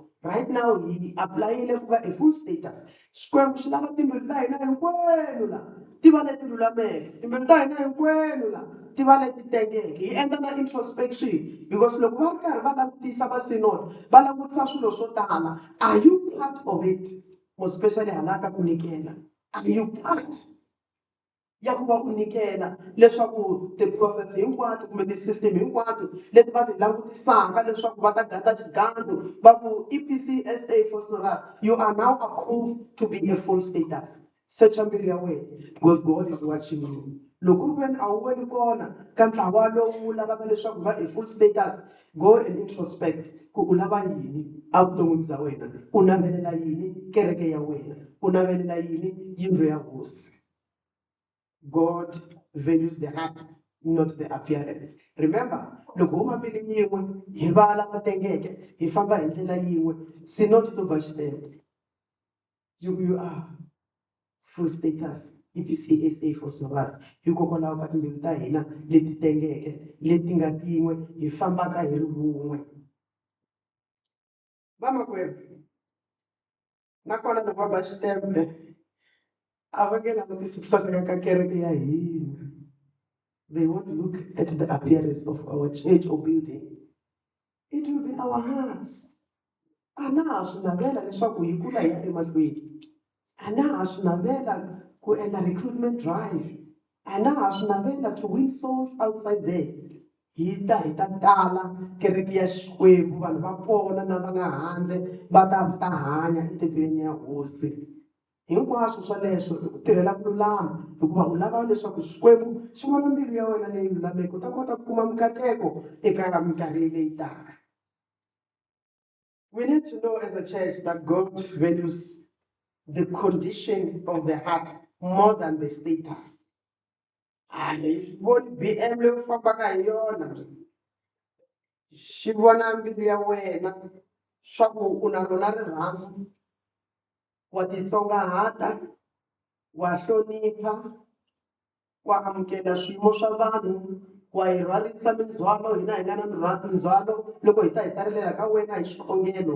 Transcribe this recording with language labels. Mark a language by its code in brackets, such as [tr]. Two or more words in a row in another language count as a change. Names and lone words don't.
[en] Right now [ts] hi aplayile ku va [en] a full status. [ts] Xikwembu xi lava timbilu ta hina hinkwenu la ti va leti lulameke, timbilu ta hina hinkwenu la ti va leti tengeke. Hi endla na introspection because loko va ri karhi va langutisa va synod va langutisa swilo swo tala. [en] Are you part of it? More especially [ts] hala ka ku nyikela. [en] Are you part [ts] ya ku va u nyikela leswaku ti-process hinkwato kumbe ti-system hinkwato leti va ti langutisaka leswaku va ta gata xigando va ku EPCSA Phosphorus, [en] you are now approved to be a full status. Search [ts] mbilu ya wena [en] because God is watching you. [ts] Loko ku veni a wu veni kona ka ntlawa lowu lavaka leswaku va [en] a full status, go and introspect [ts] ku u lava yini evuton'wini bya wena, u navelela yini kereke ya wena, u navelela yini yindlu ya hosi. [en] God values the heart. not the appearance. Remember, [ts] loko huma mbili yin'we hi va lava tengeke hi famba hi ndlela yin'we si [en] not to [ts] ba stand. [en] You are full status [ts] EPCSA for Soras hikokwalaho ka timbilu ta hina leti tengeke leti nga tin'we hi fambaka hi ri vun'we. Vamakwerhu nakona loko va ba xitempe a va nge langutisi ku saseka ka kereke ya hina. [en] They won't look at the appearance of our church or building. It will be our hearts. [ts] A na ha swi navela leswaku hi kula hi ya emahlweni. A na ha swi navela ku endla [en] recruitment drive. [ts] A na ha swi navela [en] to win souls outside there. [ts] Hi ta tala kereke ya Xikwembu vanhu va pona na va nga handle va ta hanya etempeleni ya hosi. Hinkwaswo swoleswo i ku tirhela ku lulama hikuva u lava leswaku Xikwembu xi vona mbilu ya wena leyi lulameke u ta kota ku kuma mikateko eka minkarhi leyi taka. [en] We need to know as a church that God values the condition of the heart more than the status. [ts] Voni BM leyi u fambaka hi yona xi vona mbilu ya wena swa ku u na rona rirhandzu wa titsongahata wa hlonipha wa amukela swiyimo swa vanhu wa hi rhwarisa mindzhwalo hina hi nga na mindzhwalo loko hi ta hi tarelela ka wena hi xikhongelo.